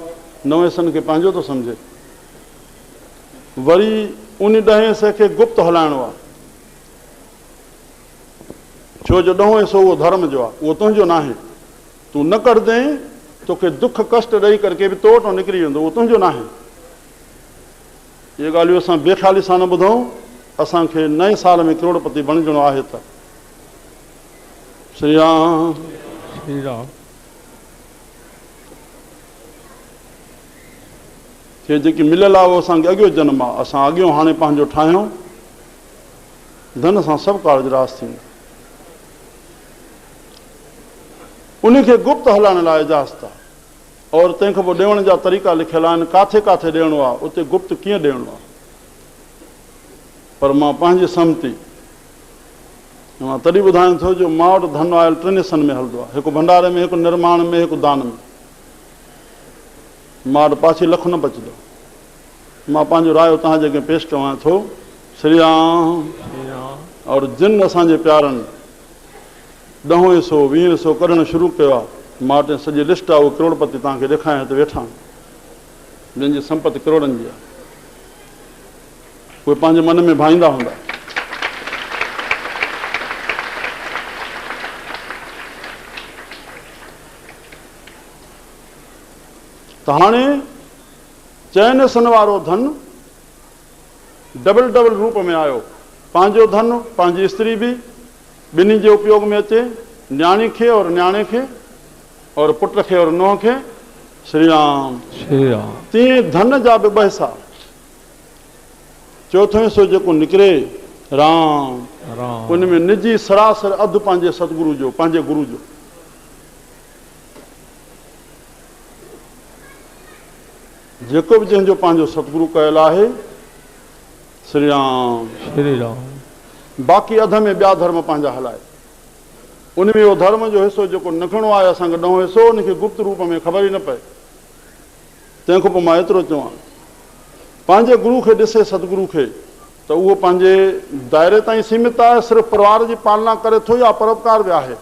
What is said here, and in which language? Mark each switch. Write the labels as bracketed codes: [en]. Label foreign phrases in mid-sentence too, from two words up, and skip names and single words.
[sd] 9 हिसनि खे पंहिंजो थो सम्झे। वरी उन 10 हिसे खे गुप्त हलाइणो आहे, छो जो 10हों हिसो उहो धर्म जो आहे, उहो तुंहिंजो न आहे। तूं न कढंदे तोखे दुख कष्ट ॾेई करके बि तो वटि निकिरी वेंदो, उहो तुंहिंजो न आहे। इहे ॻाल्हियूं असां बेख़्याली सां न ॿुधूं। असांखे नए साल में करोड़पति बणिजणो आहे। त श्री राम श्री राम खे जेकी मिलियल आहे उहो असांखे अॻियो जन्म आहे। असां अॻियो हाणे पंहिंजो ठाहियूं, धन सां सभु कार्य रास थींदो। उनखे गुप्त हलाइण लाइ इजाज़त आहे, और तंहिंखां पोइ ॾियण जा तरीक़ा लिखियल आहिनि, काथे काथे ॾियणो आहे, उते गुप्त कीअं ॾियणो आहे। पर मां पंहिंजी सहमति मां तॾहिं ॿुधायां थो जो मां वटि धन आयल टिनि हिसनि में हलंदो आहे, हिकु भंडारे में, हिकु निर्माण में, हिकु दान में। मां वटि पाछी लख न बचंदो। मां पंहिंजो रायो तव्हांजे अॻे पेश कयां थो। श्री राम। और जिन असांजे प्यारनि 10 हिसो 20 हिसो कढणु शुरू कयो आहे, मां वटि सॼी लिस्ट आहे, उहो करोड़पति तव्हांखे ॾेखारियां हिते वेठा आहिनि, जंहिंजी संपत्ति करोड़नि जी आहे। उहे पंहिंजे मन में भाईंदा हूंदा। त हाणे चइनि हिसनि वारो धन डबल डबल रूप में आयो। पंहिंजो धन पंहिंजी स्त्री बि ॿिन्ही जे उपयोग में अचे, न्याणी खे और न्याणे खे, और पुट खे और नुंहुं खे। श्री राम। श्री राम। तीअं धन जा बि 2 हिसा। चोथों हिसो जेको निकिरे राम, राम। उन में निजी सरासर अधु पंहिंजे सतगुरु जो, पंहिंजे गुरु जो। जेको बि जंहिंजो पंहिंजो सतगुरु कयल आहे, श्री राम। श्री राम। बाक़ी अध में ॿिया धर्म पंहिंजा हलाए। उन में उहो धर्म जो हिसो जेको निकिरणो आहे असांखे 9 हिसो, उनखे गुप्त रूप में ख़बर ई न पए। तंहिंखां पोइ मां एतिरो चवां, पंहिंजे गुरु खे ॾिसे सतगुरु खे, त उहो पंहिंजे दायरे ताईं सीमित आहे, सिर्फ़ु परिवार जी पालना करे थो या परोपकार बि आहे।